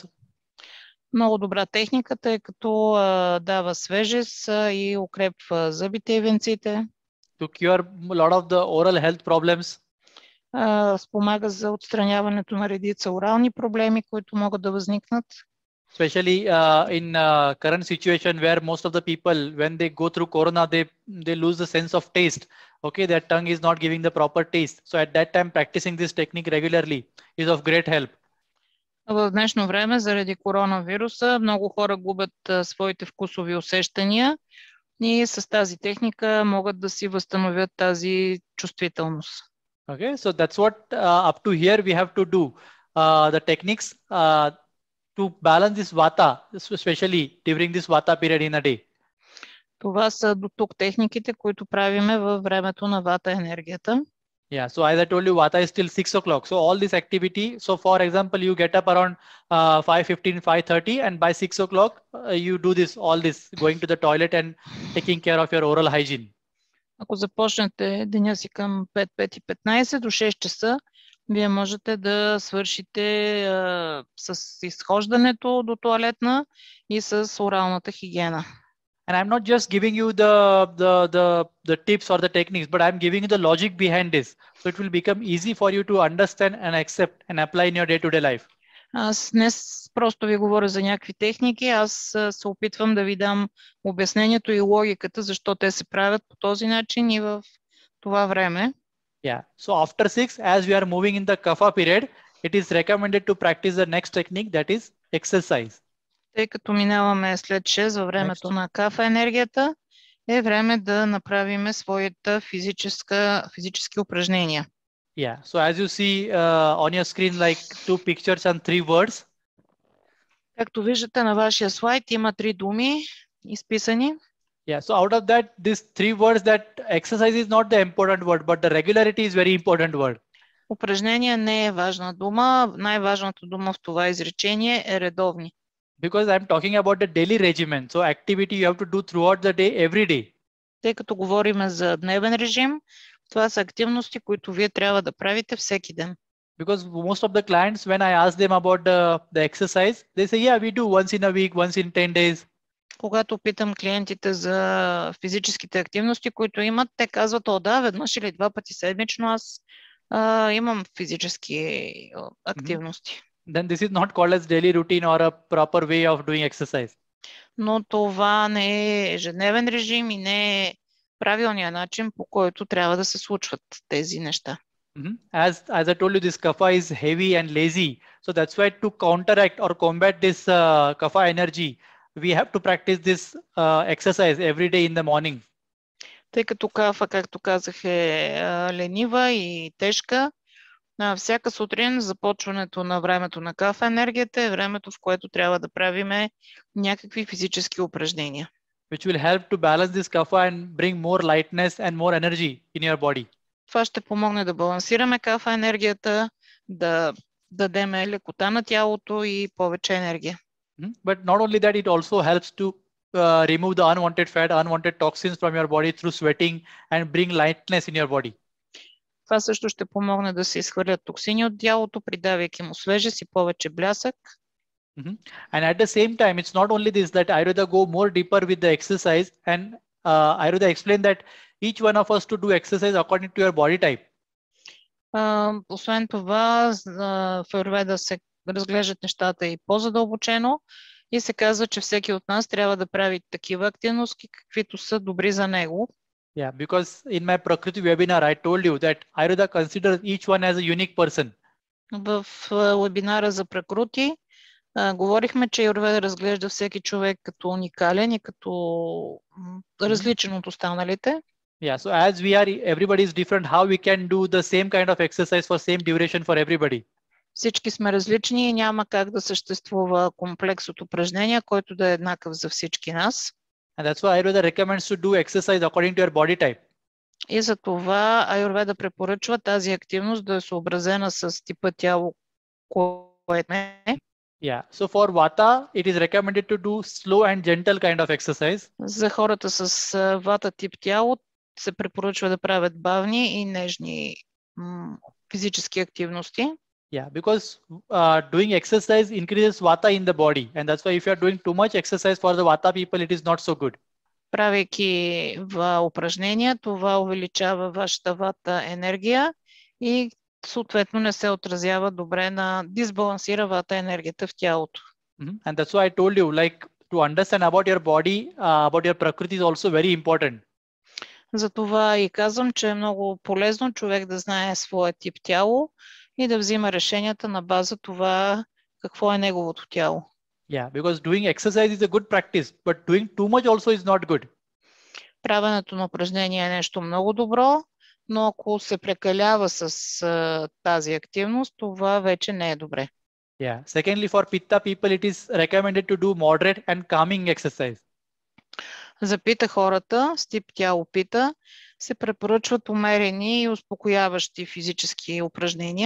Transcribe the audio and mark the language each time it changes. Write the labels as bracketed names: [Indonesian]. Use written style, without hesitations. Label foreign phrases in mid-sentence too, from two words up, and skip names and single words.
[Bulgarian] Много добра техника, тъй като дава свежест и укрепва зъбите и венците. [English] To cure a lot of the oral health problems. [Bulgarian] Спомага за отстраняването на редица орални проблеми, които могат да възникнат. [English] Especially in current situation where most of the people, when they go through corona, they lose the sense of taste. Okay, their tongue is not giving the proper taste. So at that time, practicing this technique regularly is of great help. [Bulgarian] В днешно време, заради коронавируса, много хора губят своите вкусови усещания и с тази техника могат да си възстановят тази чувствителност. [English] Okay, so that's what up to here we have to do. The techniques to balance this vata, especially during this vata period in a day. [Bulgarian] Това са до тук техниките, които правиме във времето на вата енергията. [English] Yeah, so as I told you, vata is till 6 o'clock. So all this activity, so for example, you get up around 5:15, 5:30, and by 6 o'clock, you do all this, going to the toilet and taking care of your oral hygiene. [Bulgarian] Ако започнете деня си към 5:15 до 6 часа, вие можете да свършите с изхождането до тоалетна и с оралната хигиена. [English] And I'm not just giving you the tips or the techniques, but I'm giving you the logic behind this. So it will become easy for you to understand and accept and apply in your day-to-day life. [Bulgarian] Аз днес просто ви говоря за някакви техники. Аз се опитвам да ви дам обяснението и логиката, защо те се правят по този начин и в това време. [English] Yeah. So after 6, as we are moving in the kapha period, it is recommended to practice the next technique, that is exercise. [Bulgarian] Тъй като минаваме след 6 във времето на кафа енергията, е време да направим своите физически упражнения. [English] Yeah. So as you see on your screen, like 2 pictures and 3 words. [Bulgarian] Както виждате на вашия слайд, има 3 думи изписани. [English] Yeah. So out of that, these 3 words, that exercise is not the important word, but the regularity is very important word. [Bulgarian] Упражнение не е важна дума. Най-важната дума в това изречение е редовни. [English] Because I'm talking about the daily regimen. So activity you have to do throughout the day, every day. [Bulgarian] Тъй като говорим за дневен режим, това са активности, които вие трябва да правите всеки ден. [English] Because most of the clients, when I ask them about the exercise, they say, yeah, we do once in a week, once in 10 days. [Bulgarian] Когато питам клиентите за физическите активности, които имат, те казват, да, веднъж или 2 пъти седмично аз имам физически активности. [English] Then this is not called as daily routine or a proper way of doing exercise. [Bulgarian] Но това не е ежедневен режим и не е правилният начин, по който трябва да се случват тези неща. [English] As I told you, this kapha is heavy and lazy. So that's why to counteract or combat this kapha energy, we have to practice this exercise every day in the morning. [Bulgarian] Тъй като кафа, както казах, е ленива и тежка, всяка сутрин започването на времето на кафа енергията е времето, в което трябва да правиме някакви физически упражнения. [English] Which will help to balance this kapha and bring more lightness and more energy in your body. [Bulgarian] Това ще помогне да балансираме кафа енергията, да дадем лекота на тялото и повече енергия. [English] But not only that, it also helps to remove the unwanted fat, unwanted toxins from your body through sweating and bring lightness in your body. [Bulgarian] Това също ще помогне да се изхвърлят токсини от тялото, придавайки му свежест и повече блясък. [English] And at the same time, it's not only this, that Ayurveda go more deeper with the exercise, and Ayurveda explain that each one of us to do exercise according to your body type. [Bulgarian] Освен това, в Аюрведа се разглеждат нещата и по-задълбочено и се казва, че всеки от нас трябва да прави такива активности, каквито са добри за него. [English] Yeah, because in my Prakriti webinar, I told you that Ayurveda considers each one as a unique person. [Bulgarian] В вебинара за Пракрути говорихме, че Аюрведа разглежда всеки човек като уникален и като различен от останалите. [English] Yeah, so as everybody is different, how we can do the same kind of exercise for same duration for everybody? [Bulgarian] Всички сме различни и няма как да съществува комплекс от упражнения, който да е еднакъв за всички нас. [English] And that's why Ayurveda recommends to do exercise according to your body type. [Bulgarian] И за това Аюрведа препоръчва тази активност да е съобразена с типа тяло, което е. [English] Yeah. So for Vata, it is recommended to do slow and gentle kind of exercise. [Bulgarian] За хората с вата тип тяло се препоръчва да правят бавни и нежни физически активности. [English] Yeah, because doing exercise increases Vata in the body, and that's why if you are doing too much exercise for the Vata people, it is not so good. [Bulgarian] Правейки упражнения, това увеличава вашата вата енергия и съответно не се отразява добре дисбалансира вата енергията в тялото. [English] And that's why I told you, like, to understand about your body, about your prakriti is also very important. [Bulgarian] Затова и казвам, че е много полезно човек да знае своя тип тяло и да взима решенията на база това какво е неговото тяло. [English] Yeah, because doing exercise is a good practice, but doing too much also is not good. [Bulgarian] Правенето на упражнения е нещо много добро, но ако се прекалява с тази активност, това вече не е добре. [English] Yeah. Secondly, for Pitta people, it is recommended to do moderate and calming exercise. [Bulgarian] За Пита хората с тип тяло Пита се препоръчват умерени и успокояващи физически упражнения.